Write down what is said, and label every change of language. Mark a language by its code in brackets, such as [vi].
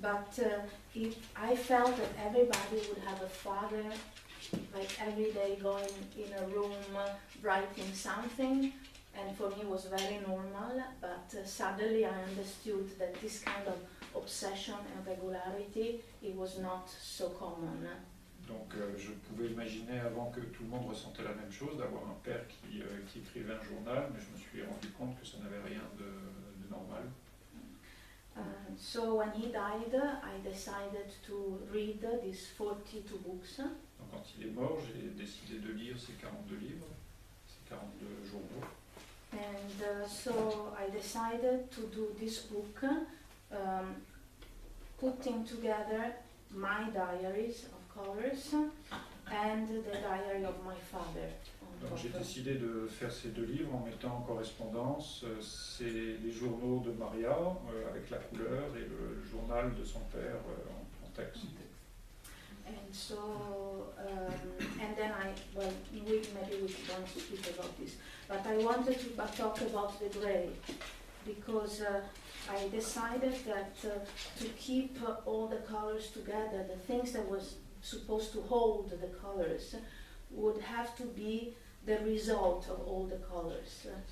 [en] but I felt that everybody would have a father, like every day going in a room writing something, and for me it was very normal, but suddenly I understood that this kind of obsession and regularity, it was not so common. [fr] Donc je pouvais imaginer avant que tout le monde ressentait la même chose, d'avoir un père qui écrivait un journal, mais je me suis rendu compte que ça n'avait rien de normal. [en] So when he died, I decided to read these 42 books. [fr] Donc quand il est mort, j'ai décidé de lire ces 42 livres, ces 42 journaux. [en] And so I decided to do this book, putting together my diaries of colors and the diary of my father. [fr] Donc j'ai décidé de faire ces deux livres en mettant en correspondance les journaux de Maria avec la couleur et le journal de son père en texte. [en] And so, and then maybe we don't speak about this, but I wanted to talk about the gray, because I decided that to keep all the colors together, the things that was supposed to hold the colors would have to be the result of all the colors.